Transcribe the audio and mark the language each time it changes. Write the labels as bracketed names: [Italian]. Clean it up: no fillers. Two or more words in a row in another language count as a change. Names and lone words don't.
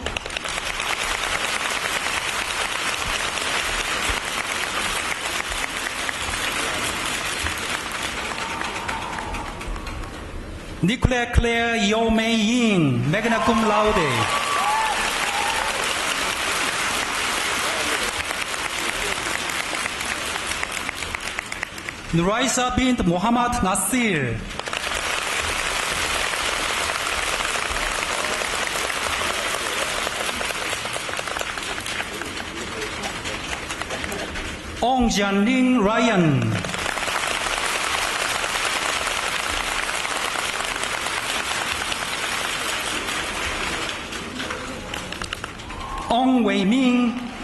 [English] Nicolas Claire Yo Mei Yin, [Latin] magna cum laude. [English] Nuraisa bint Muhammad Nasir. Ong Jianling Ryan. Ong Wei Ming.